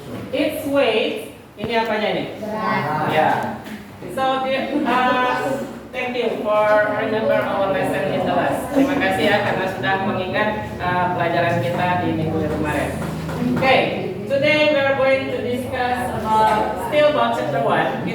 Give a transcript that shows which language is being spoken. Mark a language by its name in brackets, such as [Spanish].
[English] Its weight, [Indonesian] ini apanya ini? Ya. [English] So, thank you for remember our lesson in the last. [Indonesian] Terima kasih ya karena sudah mengingat pelajaran kita di minggu kemarin. [English] Okay, today we are going to discuss still about chapter 1.